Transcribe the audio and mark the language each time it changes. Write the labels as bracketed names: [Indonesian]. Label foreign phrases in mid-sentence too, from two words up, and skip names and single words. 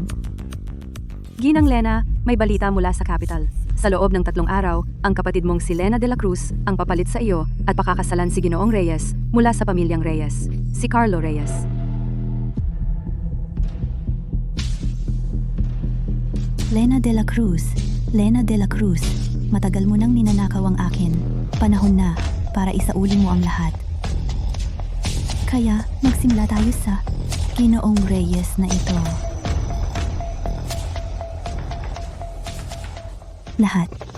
[Filipino] Ginang Lena, may balita mula sa capital. Sa loob ng 3 araw, ang kapatid mong si Lena de la Cruz ang papalit sa iyo at pakakasalan si Ginoong Reyes mula sa pamilyang Reyes, si Carlo Reyes. Lena de la Cruz. Lena de la Cruz. Matagal mo nang ninanakaw ang akin. Panahon na para isauli mo ang lahat. Kaya magsimula tayo sa Ginoong Reyes na ito. Lahat.